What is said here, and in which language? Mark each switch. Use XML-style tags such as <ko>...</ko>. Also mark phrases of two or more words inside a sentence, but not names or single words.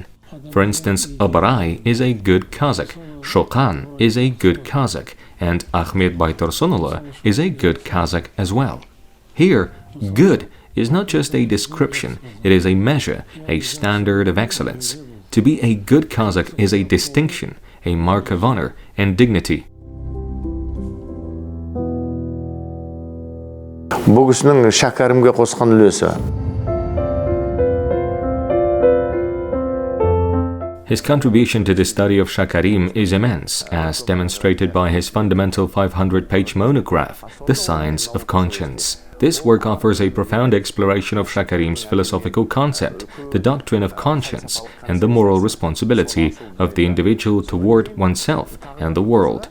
<en>For instance, Abai is a good Kazakh, Shokan is a good Kazakh, and Ahmed Baytursunullah is a good Kazakh as well. Here, good is not just a description, it is a measure, a standard of excellence. To be a good Kazakh is a distinction, a mark of honor and dignity.</en> <kk>Бұл кісінің шәкәрімге қосқан үлесі.</kk> <en>His contribution to the study of Shakarim is immense, as demonstrated by his fundamental 500-page monograph, The Science of Conscience. This work offers a profound exploration of Shakarim's philosophical concept, the doctrine of conscience, and the moral responsibility of the individual toward oneself and the world.</en>